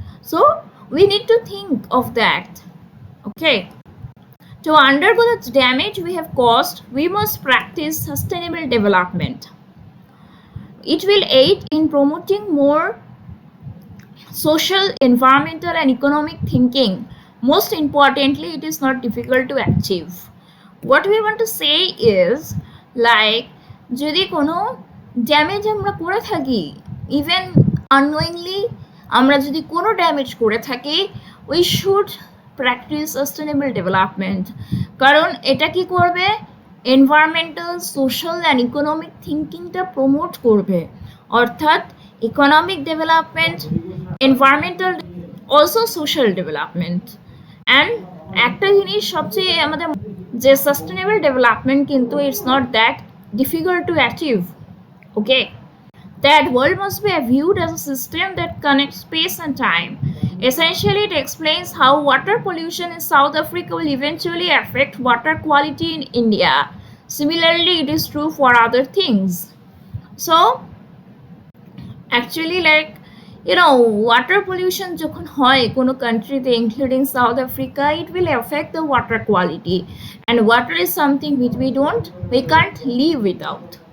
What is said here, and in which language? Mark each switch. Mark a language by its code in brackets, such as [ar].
[en] So we need to think of that. Okay, to undergo the damage we have caused, we must practice sustainable development. It will aid in promoting more social, environmental, and economic thinking. Most importantly, it is not difficult to achieve. What we want to say is, like, [bn] যদি কোনো damage আমরা করে থাকি, even unknowingly আমরা যদি কোনো damage করে থাকি, [en] We should practise sustainable development. [bn] কারণ এটা কি করবে, environmental, social and economic থিঙ্কিংটা promote করবে, অর্থাৎ economic development, environmental, also social development. And একটা জিনিস সবচেয়ে আমাদের যে সাস্টেনেবল ডেভেলপমেন্ট কিন্তু [en] It's not that difficult to achieve. Okay, that world must be viewed as a system that connects space and time. Essentially, it explains how water pollution in South Africa will eventually affect water quality in India. Similarly, it is true for other things. So actually, like, water pollution [bn] যখন হয় কোনো কান্ট্রিতে, including south Africa, [en] it will affect the water quality, and water is something which we can't live without.